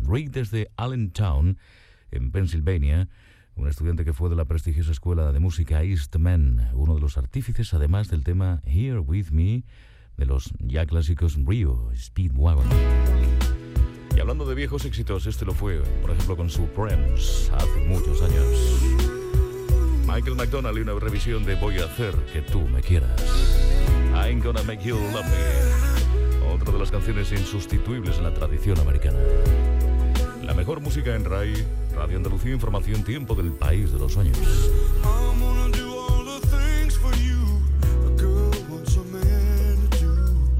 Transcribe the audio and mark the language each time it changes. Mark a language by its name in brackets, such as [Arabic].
[Spanish] Rick desde Allentown, en Pensilvania, un estudiante que fue de la prestigiosa escuela de música Eastman, uno de los artífices además del tema Here With Me, de los ya clásicos Rio Speedwagon. Y hablando de viejos éxitos, este lo fue, por ejemplo, con Supremes, hace muchos años. Michael McDonald y una revisión de Voy a hacer que tú me quieras. [English] I ain't gonna make you love me. [Spanish] Otra de las canciones insustituibles en la tradición americana. La mejor música en RAI, Radio Andalucía Información, Tiempo del País de los Sueños. [English] I'm gonna do all the things for you, a girl wants a man to do.